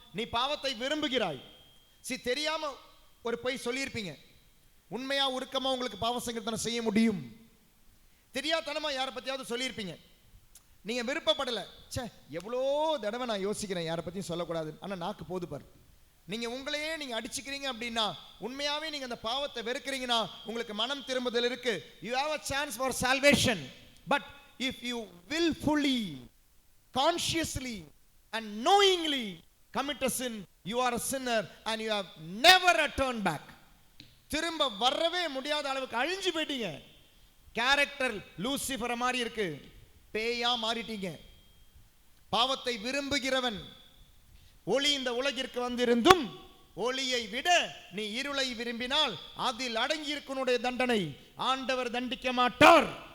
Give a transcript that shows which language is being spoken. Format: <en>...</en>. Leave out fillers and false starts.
<ta>நீ பாவத்தை விரும்புகிறாய். தெரியாம ஒரு பொய் சொல்லியிருப்பீங்க, உண்மையா உருக்கமா உங்களுக்கு பாவ சங்கீர்த்தனம் செய்ய முடியும். தெரியாதனமா யாரை பத்தியாவது சொல்லியிருப்பீங்க, நீங்க விருப்பப்படல, சே எவ்வளோ தடவை நான் யோசிக்கிறேன் யாரை பத்தியும் சொல்லக்கூடாது, ஆனா நாக்கு போது பாரு. நீங்க உங்களையே நீங்க அடிச்சுக்கிறீங்க அப்படின்னா, உண்மையாவே நீங்க அந்த பாவத்தை வெறுக்கிறீங்கன்னா உங்களுக்கு மனம் திரும்புதல் இருக்கு.</ta> <en>You have a chance for salvation, but if you willfully, consciously and knowingly commit a sin, you are a sinner and you have never returned back.</en> <ta>திரும்ப வரவே முடியாத அளவுக்கு அழிஞ்சு போயிட்டீங்க. கேரக்டர் லூசிஃபர் மாதிரி இருக்கு, பேயா மாறிட்டீங்க. பாவத்தை விரும்புகிறவன், ஒளி இந்த உலகிற்கு வந்திருந்தும் ஒளியை விட நீ இருளை விரும்பினால் அதில் அடங்கி இருக்குனுடைய தண்டனை ஆண்டவர் தண்டிக்க மாட்டார்.</ta>